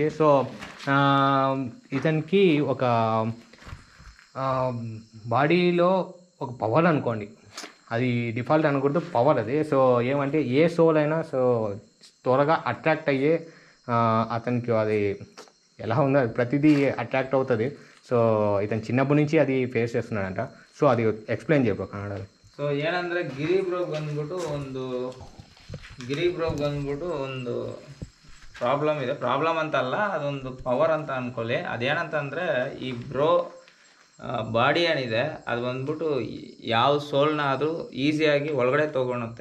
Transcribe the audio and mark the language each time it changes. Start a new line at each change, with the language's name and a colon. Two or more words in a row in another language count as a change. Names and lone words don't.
Telugu: సో ఇతనికి ఒక బాడీలో ఒక పవర్ అనుకోండి, అది డిఫాల్ట్ అనుకుంటూ పవర్ అది. సో ఏమంటే ఏ సోల్ అయినా సో త్వరగా అట్రాక్ట్ అయ్యే అతనికి అది ఎలా ఉందో అది ప్రతిదీ అట్రాక్ట్ అవుతుంది. సో ఇతను చిన్నప్పటి నుంచి అది ఫేస్ చేస్తున్నాడంట. సో అది ఎక్స్ప్లెయిన్ చేయబో కన్నడలో.
Kannada: ಸೊ ಏನಂದರೆ ಗಿರಿ ಬ್ರೋಗ್ ಬಂದ್ಬಿಟ್ಟು ಒಂದು ಪ್ರಾಬ್ಲಮ್ ಇದೆ. ಪ್ರಾಬ್ಲಮ್ ಅಂತಲ್ಲ, ಅದೊಂದು ಪವರ್ ಅಂತ ಅಂದ್ಕೊಳ್ಳಿ. ಅದೇನಂತಂದರೆ ಈ ಬ್ರೋ ಬಾಡಿ ಏನಿದೆ ಅದು ಬಂದ್ಬಿಟ್ಟು ಯಾವ ಸೋಲ್ನ ಆದರೂ ಈಸಿಯಾಗಿ ಒಳಗಡೆ ತೊಗೊಳುತ್ತೆ.